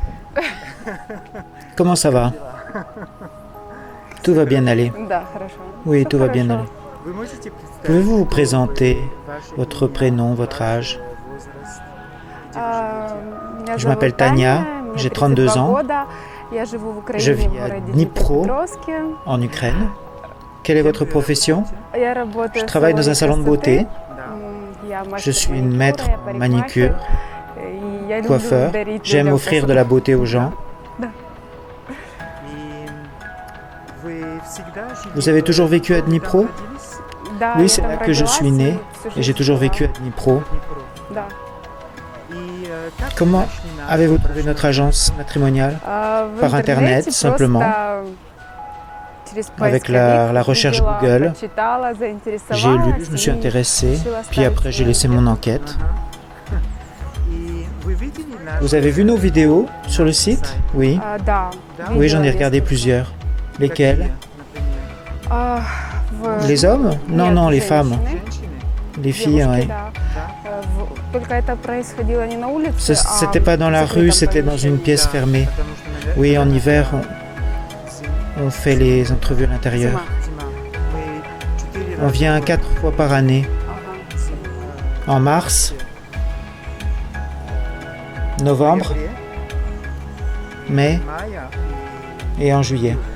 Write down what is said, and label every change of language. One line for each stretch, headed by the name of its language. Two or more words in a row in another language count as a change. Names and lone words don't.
French: Comment ça va? Tout va bien aller.
Russian: Да, хорошо.
French: Oui,
Russian: Всё
French: tout va bien
Russian: хорошо.
French: aller. Pouvez-vous vous présenter votre prénom, votre âge?
Russian: Меня
French: Je
Russian: зовут
French: m'appelle
Russian: Таня,
French: Tania,
Russian: мне
French: j'ai 32 32 ans,
Russian: года. Я живу в
French: je
Russian: Украине, в
French: vis à
Russian: городе Dnipro, Днепропетровске.
French: en Ukraine. Quelle est votre profession?
Russian: Я
French: Je
Russian: работаю в
French: travaille dans
Russian: салоне
French: un salon de
Russian: красоты.
French: beauté.
Russian: Я
French: Je
Russian: мастер
French: suis une
Russian: маникюра,
French: maître
Russian: я
French: en
Russian: парикмахер.
French: manicure,
Russian: И я люблю
French: coiffeur.
Russian: дарить
French: J'aime
Russian: людям
French: offrir de la beauté aux gens.
Russian: Да.
French: Vous avez toujours vécu à Dnipro?
Russian: Да,
French: Oui,
Russian: я
French: c'est
Russian: там
French: là que je
Russian: родилась
French: suis
Russian: и
French: né
Russian: всю
French: et j'ai
Russian: жизнь
French: toujours
Russian: жила.
French: vécu à Dnipro.
Russian: Да.
French: Comment avez-vous trouvé notre agence matrimoniale?
Russian: В
French: Par Internet,
Russian: интернете
French: simplement,
Russian: просто через
French: avec
Russian: поисковик
French: la recherche увидела, Google.
Russian: прочитала,
French: J'ai
Russian: заинтересовалась
French: lu, je me suis
Russian: и
French: intéressé,
Russian: решила
French: puis
Russian: оставить
French: après j'ai
Russian: свою
French: laissé mon
Russian: анкету.
French: enquête. Vous avez vu nos vidéos sur le site? Oui.
Russian: Да,
French: Oui, j'en ai
Russian: видела
French: regardé
Russian: несколько.
French: plusieurs. Lesquelles?
Russian: А,
French: Les hommes? Non,
Russian: Нет,
French: non, les
Russian: женщины,
French: femmes. Les filles,
Russian: девушки,
French: oui.
Russian: да. Только это происходило не на улице,
French: C'était pas dans la
Russian: в
French: rue,
Russian: закрытом
French: c'était dans une
Russian: помещении.
French: pièce fermée. Oui, en hiver, on fait les entrevues à l'intérieur.
Russian: Зима.
French: On vient 4 fois par année.
Russian: Ага.
French: En mars, novembre, mai et en juillet.